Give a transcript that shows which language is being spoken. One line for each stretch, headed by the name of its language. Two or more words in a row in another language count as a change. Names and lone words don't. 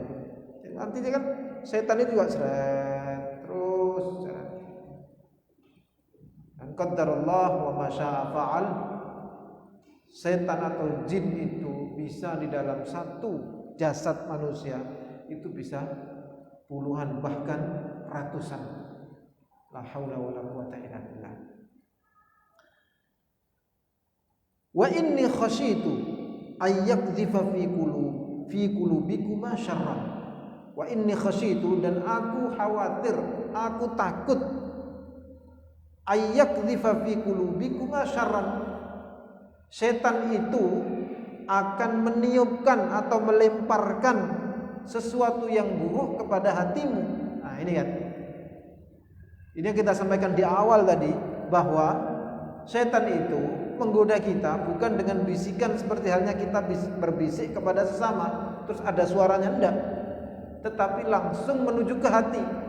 Indonesian: Nanti kan setan itu juga terus.
Arabic: Dan قدر الله وما شاء فعل.
Indonesian: Setan atau jin itu bisa di dalam satu jasad manusia itu bisa puluhan bahkan ratusan.
Arabic: لا حول ولا قوة إلا بالله. وإني خشيت أن يقذف في قلوبكم شرا. وإني خشيت,
Indonesian: dan aku khawatir, aku takut,
Arabic: أن يقذف في قلوبكم شرا.
Indonesian: Setan itu akan meniupkan atau melemparkan sesuatu yang buruk kepada hatimu. Nah, ini kan. Ini yang kita sampaikan di awal tadi, bahwa setan itu menggoda kita bukan dengan bisikan seperti halnya kita berbisik kepada sesama terus ada suaranya, enggak, tetapi langsung menuju ke hati.